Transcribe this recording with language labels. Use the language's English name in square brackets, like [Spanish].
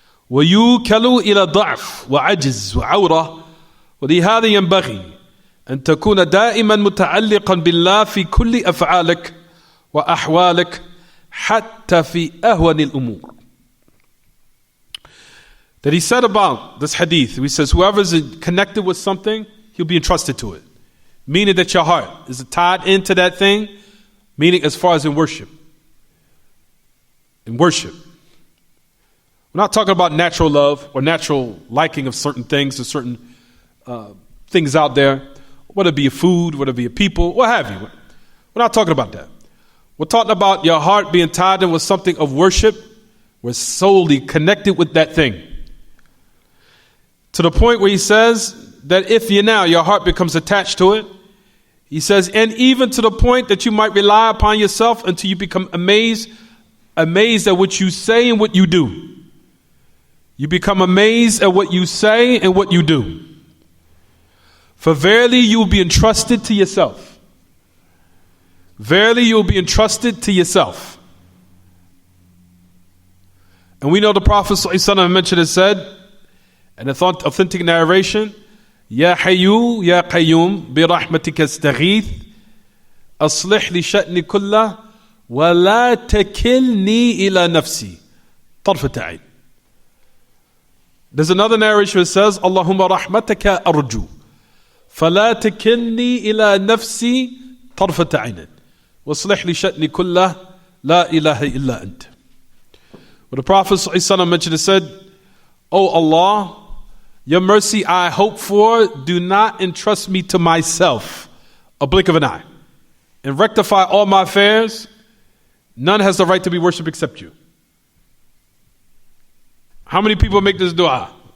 [Arabic] ويوكل إلى ضعف وعجز وعورة ولهذا ينبغي أن تكون دائما متعلقا بالله في كل أفعالك وأحوالك حتى في أهون الأمور. [English] That he said about this hadith, he says whoever is connected with something, he'll be entrusted to it. Meaning that your heart is tied into that thing, meaning as far as in worship. In worship. We're not talking about natural love or natural liking of certain things or certain things out there, whether it be a food, whether it be a people, what have you. We're not talking about that. We're talking about your heart being tied in with something of worship, we're solely connected with that thing. To the point where he says that if your heart becomes attached to it, he says, and even to the point that you might rely upon yourself until you become amazed at what you say and what you do. You become amazed at what you say and what you do. For verily you will be entrusted to yourself. Verily you will be entrusted to yourself. And we know the Prophet ﷺ mentioned and said, an authentic narration, [Arabic] يا حيو يا قيوم برحمتك استغيث أصلح لي شأني كله ولا تكلني إلى نفسي طرفة عين. [English] There's another narration that says [Arabic] اللهم رحمتك أرجو فلا تكلني إلى نفسي طرفة عين واصلح لي شأني كله لا إله إلا أنت. [English] But the Prophet ﷺ mentioned and said, O Allah, your mercy I hope for, do not entrust me to myself, a blink of an eye, and rectify all my affairs. None has the right to be worshipped except you. How many people make this dua?